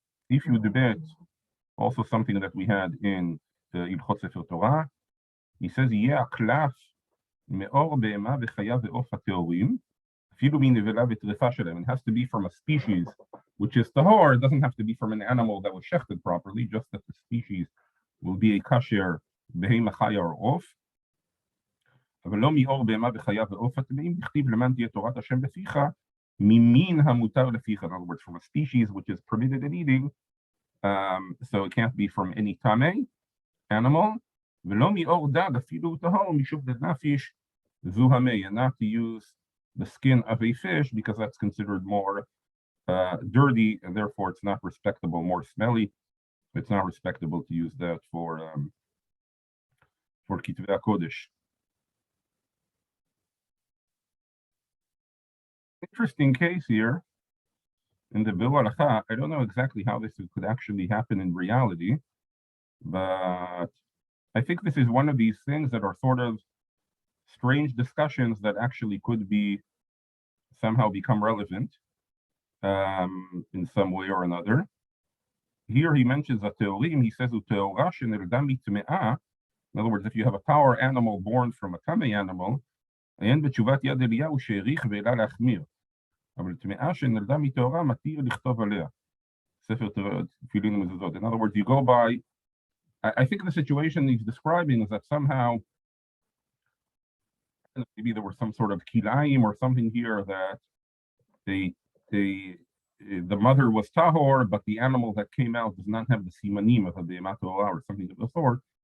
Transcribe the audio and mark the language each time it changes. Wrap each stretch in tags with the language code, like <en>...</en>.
<en>If you debate, also something that we had in the Ilchot Sefer Torah, he says,</en> <he>יהיה הקלף מאור בהמה וחיה ועוף הטהורים, אפילו מנבלה וטרפה שלהם.</he> <en>It has to be from a species which is tahor. It doesn't have to be from an animal that was shechted properly, just that the species will be a kasher בהמה חיה or עוף.</en> <he>אבל לא מאור בהמה וחיה ועוף הטמאים, דכתיב למען תהיה תורת השם בפיך, ממין המותר לפיך.</he> <en>In other words, from a species which is permitted in eating, so it can't be from any tamei animal.</en> <he>ולא מאור דג אפילו טהור, משום דנפיש זו המי,</he> <en>and not to use the skin of a fish, because that's considered more dirty, and therefore it's not respectable, more smelly. It's not respectable to use that for Kitvei Kodesh. Interesting case here in the Biur Halacha. I don't know exactly how this could actually happen in reality, but I think this is one of these things that are sort of strange discussions that actually could be somehow become relevant in some way or another. Here he mentions a teorim. He says, "Uteora shenilda mitme'ah." In other words, if you have a power animal born from a tamei animal,</en> <he>עיין בתשובת יד אליהו שהעריך והעלה להחמיר. אבל טמאה שנולדה מטהורה מתיר לכתוב עליה. ספר תפילין ומזוזות.</he> <en>In other words, you go by, I think the situation he's describing is that somehow maybe there was some sort of kilaim or something here that the mother was tahor, but the animal that came out does not have the simanim of the behemat tahora or something of the sort.</en>